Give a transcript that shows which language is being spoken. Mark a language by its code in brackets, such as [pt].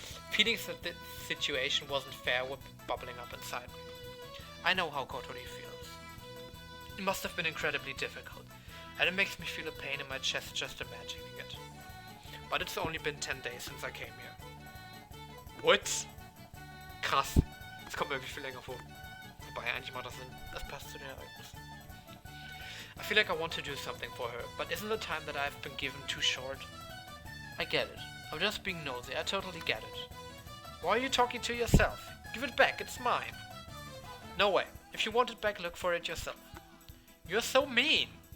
[en] Feelings that the situation wasn't fair were bubbling up inside me. I know how Kotori feels. It must have been incredibly difficult, and it makes me feel a pain in my chest just imagining it. But it's only been 10 days since I came here. What? [de] Krass. Es kommt mir irgendwie viel länger vor. Wobei eigentlich macht das Sinn. Das passt zu den Ereignissen. [en] I feel like I want to do something for her, but isn't the time that I've been given too short? I get it. I'm just being nosy. I totally get it. Why are you talking to yourself? Give it back. It's mine. No way. If you want it back, look for it yourself. You're so mean.